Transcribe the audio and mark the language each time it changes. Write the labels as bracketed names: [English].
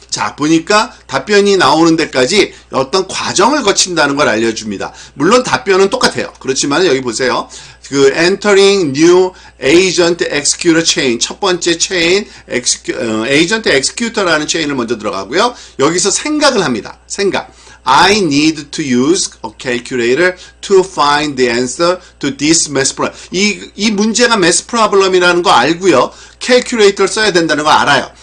[Korean] 자, 보니까 답변이 나오는 데까지 어떤 과정을 거친다는 걸 알려줍니다. 물론 답변은 똑같아요. 그렇지만 여기 보세요. 그 [English] entering new agent executor chain [Korean] 첫 번째 체인 [English] agent executor [Korean] 라는 체인을 먼저 들어가고요. 여기서 생각을 합니다. 생각. [English] I need to use a calculator to find the answer to this math problem. [Korean] 이 문제가 [English] math problem [Korean] 이라는 거 알고요. [English] calculator [Korean] 써야 된다는 거 알아요.